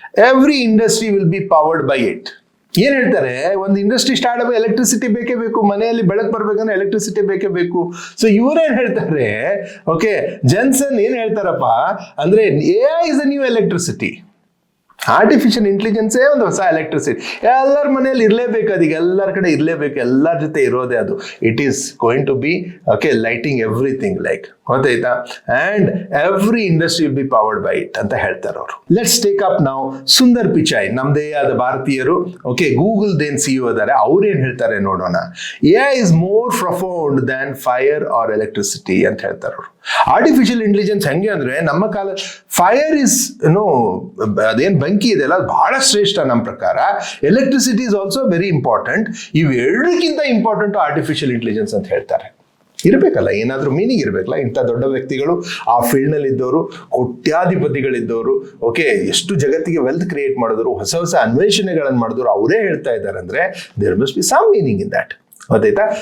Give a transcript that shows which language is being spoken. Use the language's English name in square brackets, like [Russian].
[English] Every industry will be powered by it. [Kannada] ಏನ್ ಹೇಳ್ತಾರೆ, ಒಂದು ಇಂಡಸ್ಟ್ರಿ ಸ್ಟಾರ್ಟ್ ಆಗ ಎಲೆಕ್ಟ್ರಿಸಿಟಿ ಬೇಕೇ ಬೇಕು, ಮನೆಯಲ್ಲಿ ಬೆಳಕು ಬರ್ಬೇಕಂದ್ರೆ ಎಲೆಕ್ಟ್ರಿಸಿಟಿ ಬೇಕೇ ಬೇಕು. ಸೊ ಇವ್ರೇನ್ ಹೇಳ್ತಾರೆ, ಓಕೆ, ಜೆನ್ಸನ್ ಏನ್ ಹೇಳ್ತಾರಪ್ಪ ಅಂದ್ರೆ, [English] AI is a new electricity. [Kannada] Artificial ಇಂಟೆಲಿಜೆನ್ಸೇ ಒಂದು ಹೊಸ ಎಲೆಕ್ಟ್ರಿಸಿಟಿ. ಎಲ್ಲರ ಮನೆಯಲ್ಲಿ ಇರಲೇಬೇಕು, ಅದೀಗ ಎಲ್ಲರ ಕಡೆ ಇರಲೇಬೇಕು, ಎಲ್ಲರ ಜೊತೆ ಇರೋದೇ ಅದು. [English] it is going to be okay lighting everything, like [Kannada] ಗೊತ್ತಾಯ್ತಾ? [English] and every industry will be powered by it [Kannada] ಅಂತ ಹೇಳ್ತಾರೆ ಅವರು. [English] let's take up [Kannada] ನಾವು ಸುಂದರ್ ಪಿಚಾಯ್, ನಮ್ದೇ ಆದ ಭಾರತೀಯರು. ಓಕೆ, ಗೂಗಲ್ ದೇನ್ CEO ಇದ್ದಾರೆ. ಅವ್ರೇನ್ ಹೇಳ್ತಾರೆ ನೋಡೋಣ. [English] AI is more profound than fire or electricity [Kannada] ಅಂತ ಹೇಳ್ತಾರೆ ಅವರು. ಆರ್ಟಿಫಿಷಿಯಲ್ ಇಂಟೆಲಿಜೆನ್ಸ್ ಹೆಂಗೆ ಅಂದ್ರೆ, ನಮ್ಮ ಕಾಲ ಫೈರ್ ಇಸ್ ಅದೇನ್ ಬೆಂಕಿ ಇದೆಲ್ಲ ಅದು ಬಹಳ ಶ್ರೇಷ್ಠ ನಮ್ಮ ಪ್ರಕಾರ. [English] Electricity is also very important. [Kannada] ಇವೆರಡಕ್ಕಿಂತ important artificial intelligence ಅಂತ ಹೇಳ್ತಾರೆ. ಇರಬೇಕಲ್ಲ, ಏನಾದ್ರೂ ಮೀನಿಂಗ್ ಇರಬೇಕಲ್ಲ. ಇಂಥ ದೊಡ್ಡ ವ್ಯಕ್ತಿಗಳು ಆ ಫೀಲ್ಡ್ ನಲ್ಲಿ ಇದ್ದವರು, ಕೋಟ್ಯಾಧಿಪತಿಗಳಿದ್ದವರು, ಓಕೆ, ಎಷ್ಟು ಜಗತ್ತಿಗೆ ವೆಲ್ತ್ ಕ್ರಿಯೇಟ್ ಮಾಡಿದ್ರು, ಹೊಸ ಹೊಸ ಅನ್ವೇಷಣೆಗಳನ್ನು ಮಾಡಿದ್ರು, ಅವರೇ ಹೇಳ್ತಾ ಇದ್ದಾರೆ ಅಂದ್ರೆ [English] There must be some meaning in that. [Kannada] ಗೊತ್ತಾಯ್ತಾ?